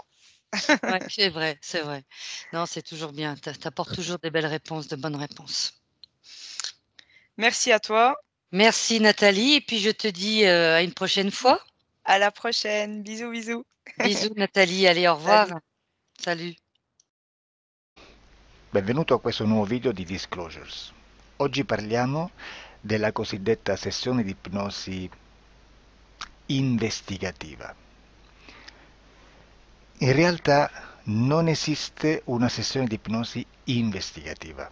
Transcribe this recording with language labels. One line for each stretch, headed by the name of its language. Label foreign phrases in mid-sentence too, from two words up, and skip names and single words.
French: Ouais, c'est vrai, c'est vrai. Non, c'est toujours bien. Tu apportes toujours des belles réponses, de bonnes réponses. Merci à toi. Merci, Nathalie. Et puis, je te dis à une prochaine fois. À la prochaine. Bisous, bisous. Bisous, Nathalie. Allez, au revoir. Salut.
Italian: Benvenuto a questo nuovo video di Disclosures. Oggi parliamo della cosiddetta sessione di ipnosi investigativa. In realtà non esiste una sessione di ipnosi investigativa.